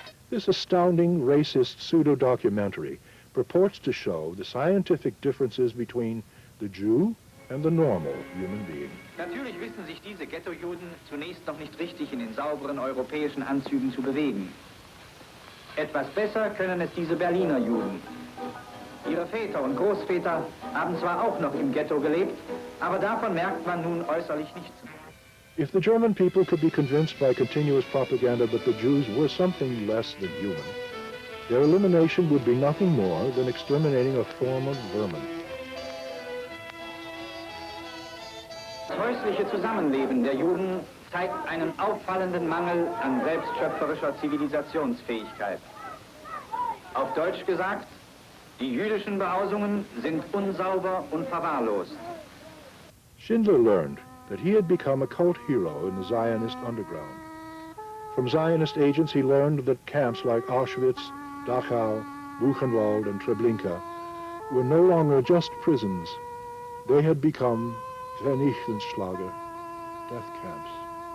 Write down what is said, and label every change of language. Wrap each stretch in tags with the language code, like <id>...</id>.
<en>This astounding racist pseudo-documentary purports to show the scientific differences between the Jew and the normal human being.</en> <de>Natürlich wissen sich diese Ghetto-Juden zunächst noch nicht richtig in den sauberen europäischen Anzügen zu bewegen. Etwas besser können es diese Berliner Juden. Ihre Väter und Großväter haben zwar auch noch im Ghetto gelebt, aber davon merkt man nun äußerlich nichts.</de> <en>If the German people could be convinced by continuous propaganda that the Jews were something less than human, their elimination would be nothing more than exterminating a form of vermin.</en> <de>Das häusliche Zusammenleben der Juden zeigt einen auffallenden Mangel an selbstschöpferischer Zivilisationsfähigkeit. Auf Deutsch gesagt, die jüdischen Behausungen sind unsauber und verwahrlost.</de> <en>Schindler learned that he had become a cult hero in the Zionist underground. From Zionist agents, he learned that camps like Auschwitz, Dachau, Buchenwald, and Treblinka were no longer just prisons. They had become Vernichtungslager, death camps.</en>